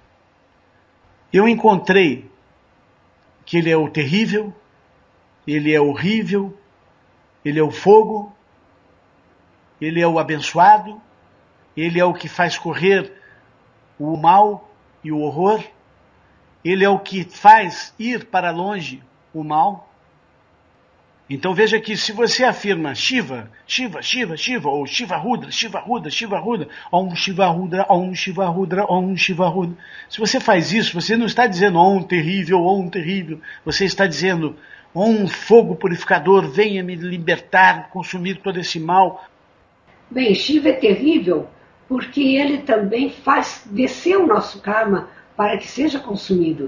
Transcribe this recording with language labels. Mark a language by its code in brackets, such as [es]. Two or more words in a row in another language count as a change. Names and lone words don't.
[pt] Eu encontrei que ele é o terrível, ele é horrível, ele é o fogo, ele é o abençoado, ele é o que faz correr o mal e o horror, ele é o que faz ir para longe o mal. Então veja que se você afirma Shiva, Shiva, Shiva, Shiva, ou Shiva Rudra, Shiva Rudra, Shiva Rudra, Om Shiva Rudra, Om Shiva Rudra, Om Shiva Rudra, se você faz isso, você não está dizendo Om terrível, você está dizendo Om fogo purificador, venha me libertar, consumir todo esse mal. Bem, Shiva é terrível porque ele também faz descer o nosso karma para que seja consumido.